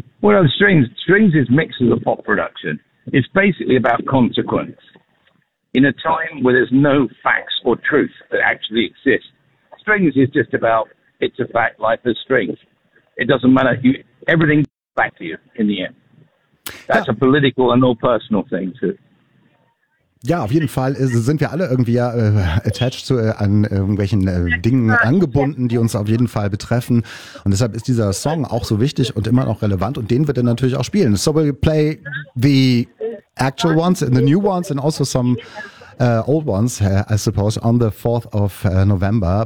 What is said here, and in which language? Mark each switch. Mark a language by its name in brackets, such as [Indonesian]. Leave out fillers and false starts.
[English] Well, Strings is mixed with a pop production. It's basically about consequence. In a time where there's no facts or truth that actually exist, Strings is just about it's a fact, life is strings. It doesn't matter. Everything comes back to you in the end. That's a political and all personal thing too. [German] Ja, auf jeden Fall sind wir alle irgendwie attached zu an irgendwelchen Dingen angebunden, die uns auf jeden Fall betreffen. Und deshalb ist dieser Song auch so wichtig und immer noch relevant. Und den wird er natürlich auch spielen. [English] So we'll play the actual ones and the new ones and also some old ones, I suppose, on the 4th of November.